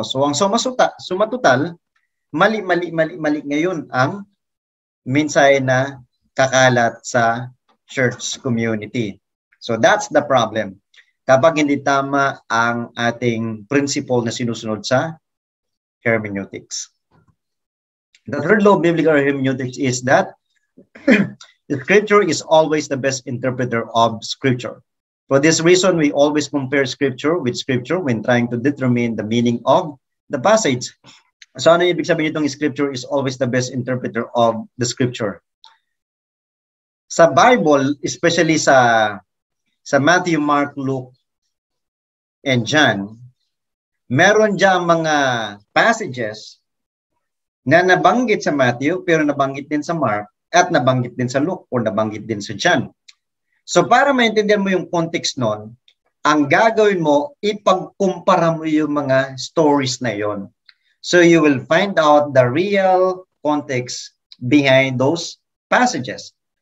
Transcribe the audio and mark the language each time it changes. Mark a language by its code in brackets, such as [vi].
[tl] So ang sumatotal, mali ngayon ang mensahe na kakalat sa church community. [en] So that's the problem. [tl] Kapag hindi tama ang ating principle na sinusunod sa hermeneutics. [en] The third law of biblical hermeneutics is that the scripture is always the best interpreter of scripture. For this reason, we always compare scripture with scripture when trying to determine the meaning of the passage. [tl] So ano ibig sabihin itong [en] scripture is always the best interpreter of the scripture? [tl] Sa Bible, especially sa Matthew, Mark, Luke, and John, meron dyan mga passages na nabanggit sa Matthew pero nabanggit din sa Mark at nabanggit din sa Luke o nabanggit din sa John. So para maintindihan mo yung context nun, ang gagawin mo, ipagkumpara mo yung mga stories na yon. [en] So you will find out the real context behind those passages.